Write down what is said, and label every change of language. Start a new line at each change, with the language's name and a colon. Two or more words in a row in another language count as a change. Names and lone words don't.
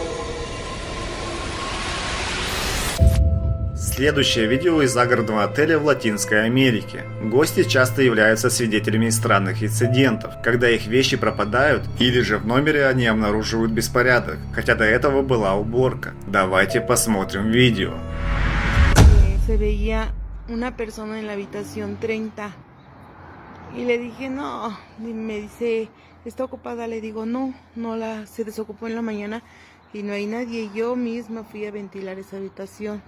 Russian: Следующее видео из загородного отеля в Латинской Америке. Гости часто являются свидетелями странных инцидентов, когда их вещи пропадают или же в номере они обнаруживают беспорядок, хотя до этого была уборка. Давайте посмотрим видео.
Spanish: Se veía una persona en la habitación 30 y le dije no, y me dice, ¿está ocupada? Le digo no, se desocupó en la mañana. Y no hay nadie, yo misma fui a ventilar esa habitación.